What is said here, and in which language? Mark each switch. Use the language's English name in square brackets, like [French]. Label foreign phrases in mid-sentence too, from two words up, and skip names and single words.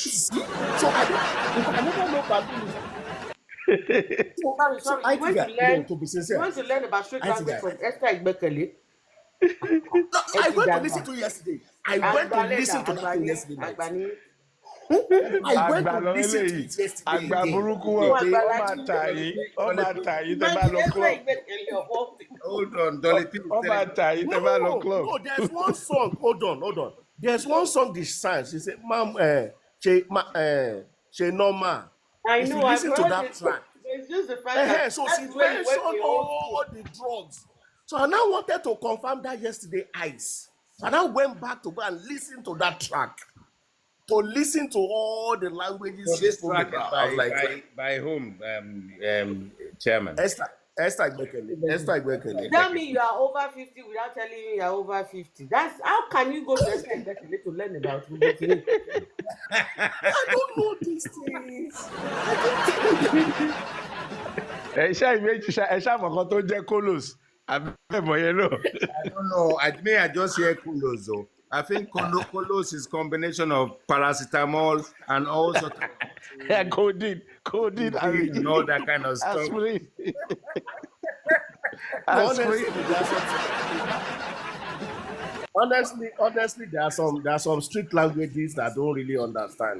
[English] so I never know Balu. Sorry, I you went think to learn. to be You sincere. want to learn about street I think language from Esther Igbekele. No, I went to listen to it yesterday. I went to listen to that thing yesterday night. Agbani. I went [Yoruba] Àgbà [English] to [Yoruba] lọ [English] listen to [Yoruba] eléyìí. [English] it yesterday. [Yoruba] Àgbà [English] again. [Yoruba] burúkú wọn. [English] Today. [Yoruba] Ó máa tà yín. Ó máa tà yín tẹ́ bá lọ [English] Esther club. Igbekele of all people. Hold on, Dolly P. [Yoruba] Ó máa tà yín tẹ́ bá lọ club. [English] No, there's one song. Hold on. There's one song this sang. She said, "Ma'am, she normal." I If know. you I've listen to heard that it. track, It's just the fact that so that's she where you mentioned went to all the drugs. So I now wanted to confirm that yesterday ice. So I now went back to go and listen to that track. to listen to all the languages So she this spoke track about. I was like, by whom, Chairman? Esther Igbekele. Tell me you are over 50 without telling me you are over 50. That's how can you go to Esther Igbekele to learn about Ubukini? I don't know these things. I don't know. [Yoruba] ẹ ṣá ìméjì ẹ ṣá mọ̀kan tó jẹ́ kolos àbí ẹ̀mọ̀ yẹn náà. [English] I don't know. I just hear Kulos though. I think Kolos is combination of paracetamol and all sort of codeine codeine and all that kind of stuff. aspirin. No, honestly, there are some strict languages that I don't really understand.